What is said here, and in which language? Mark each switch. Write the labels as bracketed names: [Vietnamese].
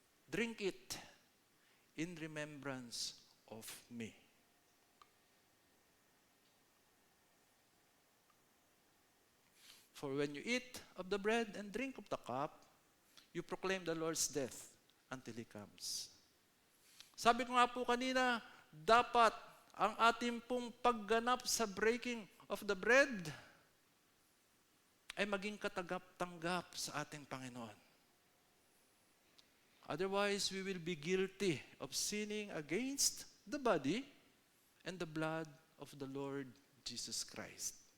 [English] Drink it in remembrance of me." For when you eat of the bread and drink of the cup, you proclaim the Lord's death until He comes. [Filipino] Sabi ko nga po kanina, dapat ang ating pong pagganap sa breaking of the bread ay maging katagap-tanggap sa ating Panginoon. [English] Otherwise, we will be guilty of sinning against the body and the blood of the Lord Jesus Christ.